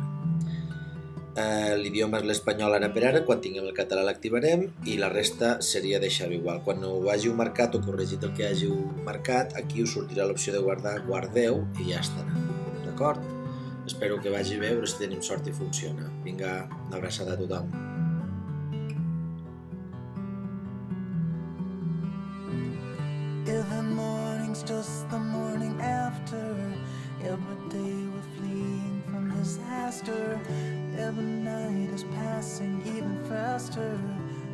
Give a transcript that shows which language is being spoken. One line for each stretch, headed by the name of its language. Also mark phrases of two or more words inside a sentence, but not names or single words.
Catalan: L'idioma és l'espanyol ara per ara, quan tinguem el català l'activarem i la resta seria deixar-ho igual. Quan ho hàgiu marcat o corregit el que hàgiu marcat, aquí us sortirà l'opció de guardar, guardeu i ja estarà. D'acord? Espero que vagi bé, però si tenim sort i funciona. Vinga, una abraçada a tothom.
English: Every morning's just the morning after. Every day we're fleeing from disaster. Every night is passing even faster.